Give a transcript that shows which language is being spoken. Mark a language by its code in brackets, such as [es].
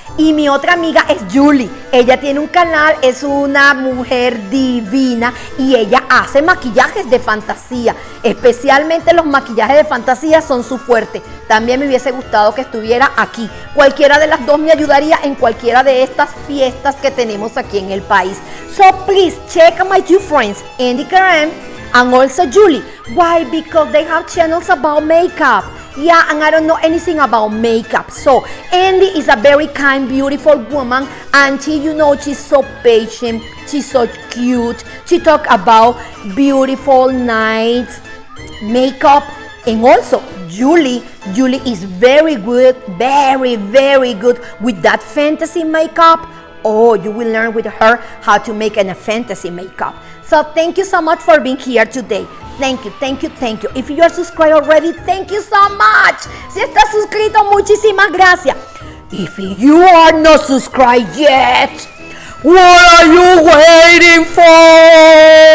[es] Y mi otra amiga es Julie, ella tiene un canal, es una mujer divina y ella hace maquillajes de fantasía, especialmente los maquillajes de fantasía son su fuerte. También me hubiese gustado que estuviera aquí, cualquiera de las dos me ayudaría en cualquiera de estas fiestas que tenemos aquí en el país. [en] So please check my two friends, Andy Karen and also Julie. Why? Because they have channels about makeup. Yeah, and I don't know anything about makeup. So, Andy is a very kind, beautiful woman, and she, you know, she's so patient, she's so cute. She talk about beautiful, nice makeup, and also Julie is very good, very, very good with that fantasy makeup. Oh, you will learn with her how to make a fantasy makeup. So thank you so much for being here today. Thank you, thank you, thank you. If you are subscribed already, thank you so much. [es] Si estás suscrito, muchísimas gracias. [en] If you are not subscribed yet, what are you waiting for?